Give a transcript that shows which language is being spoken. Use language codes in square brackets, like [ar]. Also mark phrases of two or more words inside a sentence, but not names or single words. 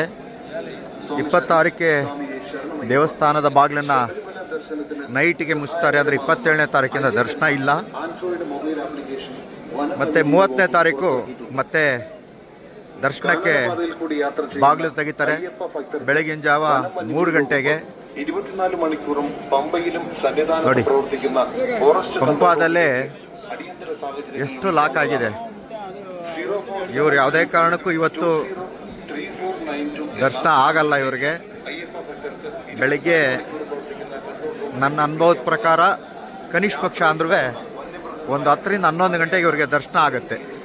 [kn] 26ಕ್ಕೆ ದೇವಸ್ಥಾನದ ಬಾಗಿಲನ್ನು ನೈಟಿಗೆ ಮುಚ್ತಾರೆ. ಅಂದರೆ 27ನೇ ತಾರೀಕಿಂದ ದರ್ಶನ ಇಲ್ಲ. ಮತ್ತು 30ನೇ ತಾರೀಕು ಮತ್ತೆ ದರ್ಶನಕ್ಕೆ ಬಾಗಿಲು ತೆಗಿತಾರೆ. ಬೆಳಗಿನ ಜಾವ 3 ಗಂಟೆಗೆ. [ml] 24 മണിക്കൂറും പമ്പയിലും സന്നിധാനം [kn] ನೋಡಿ, [ml] പ്രവർത്തിക്കുന്ന ഫോറസ്റ്റ് [kn] ಪಂಪಾದಲ್ಲೇ ಎಷ್ಟು ಲಾಕ್ ಆಗಿದೆ. ಇವರು ಯಾವುದೇ ಕಾರಣಕ್ಕೂ ಇವತ್ತು ದರ್ಶನ ಆಗಲ್ಲ ಇವರಿಗೆ. ಬೆಳಿಗ್ಗೆ ನನ್ನ ಅನುಭವದ ಪ್ರಕಾರ ಕನಿಷ್ಠ ಪಕ್ಷ ಅಂದ್ರೂ ಒಂದು 10ರಿಂದ 11 ಗಂಟೆಗೆ ಇವರಿಗೆ ದರ್ಶನ ಆಗುತ್ತೆ.